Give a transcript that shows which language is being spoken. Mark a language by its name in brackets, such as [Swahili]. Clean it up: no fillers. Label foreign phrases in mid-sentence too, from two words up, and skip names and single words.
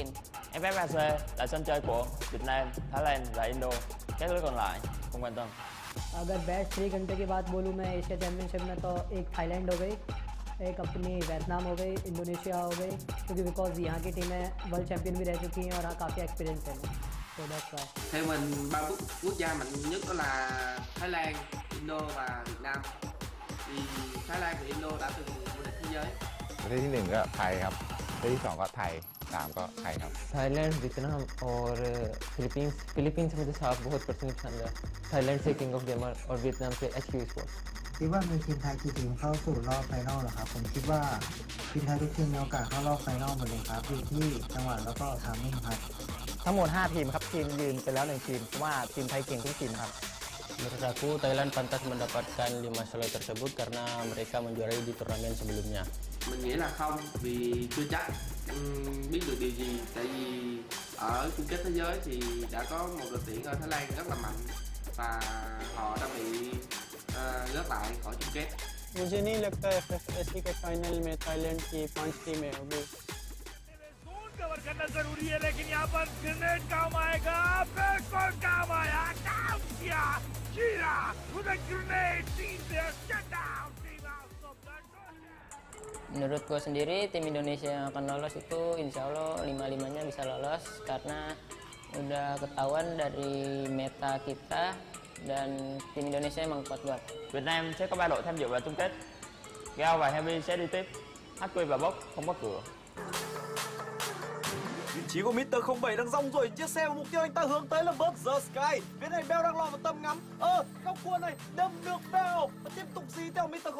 [Vietnamese] FFesports là sân chơi của Việt Nam, Thái Lan và Indo. Các nước còn lại không quan tâm. [Hindi] अगर बेस्ट 3 घंटे की बात बोलूँ मैं एशिया चैम्पियनशिप में तो एक थाईलैंड हो गई, एक अपनी वियतनाम हो गई, इंडोनेशिया हो गई, क्योंकि बिकॉज यहाँ की टीमें [English] world champion [Hindi] भी रह चुकी हैं और हाँ काफ़ी एक्सपीरियंस है। तो [English] that's why. [Vietnamese] Theo mình 3 quốc gia mạnh nhất đó là Thái Lan, Indo và Việt Nam. Thì Thái Lan và Indo đã từng vô địch thế giới. [Thai] ประเทศที่1ก็ไทยครับประเทศที่2ก็ไทย3ก็ไทยครับ [Hindi] थाईलैंड वियतनाम और फिलीपींस फिलीपींस मुझे साफ बहुत पर्सनली पसंद है थाईलैंड से किंग ऑफ गेमर और वियतनाम से HQ Esports [Thai] คิดว่ามีทีมไทยกี่ทีมเข้าสู่รอบไฟนอลเหรอครับผมคิดว่าทีมไทยทุกทีมมีโอกาสเข้ารอบไฟนอลหมดเลยครับอยู่ที่จังหวะแล้วก็ทามมิ่งครับ ทั้งหมด 5 ทีมครับทีมยืนไปแล้ว1ทีมเพราะว่าทีมไทยเก่งทุกทีมครับ [Indonesian] Menurut aku Thailand pantas mendapatkan 5 slot tersebut karena mereka menjuarai di turnamen sebelumnya. [Vietnamese] Mình nghĩ là không, vì chưa chắc biết được điều gì. Tại vì ở chung kết thế giới thì đã có một đội tuyển ở Thái Lan rất là mạnh và họ đã bị rớt lại khỏi chung kết. [Hindi] मुझे नहीं लगता FFesports के फाइनल में थाईलैंड की 5 टीमें होगी। कवर करना जरूरी है, लेकिन यहाँ पर ग्रेनेड काम आएगा, बिल्कुल काम आया, डाउन किया, कीड़ा, उधर ग्रेनेड, टीम से [English] shut down, [Hindi] टीम [English] out of the [Indonesian] Menurut gue sendiri tim Indonesia yang akan lolos itu [Arabic] إن شاء الله [Indonesian] 5-5-nya bisa lolos karena udah ketahuan dari meta kita dan tim Indonesia emang kuat banget. [Vietnamese] Việt Nam sẽ có 3 đội tham dự vào chung kết. Gao và Heavy sẽ đi tiếp. HQ và Box không có cửa. Vị trí của Mr. 07 đang rong ruổi chiếc xe và mục tiêu anh ta hướng tới là Bird the Sky. Phía này Bell đang lọt vào tầm ngắm. Góc cua này đâm được Bell và tiếp tục dí theo Mr.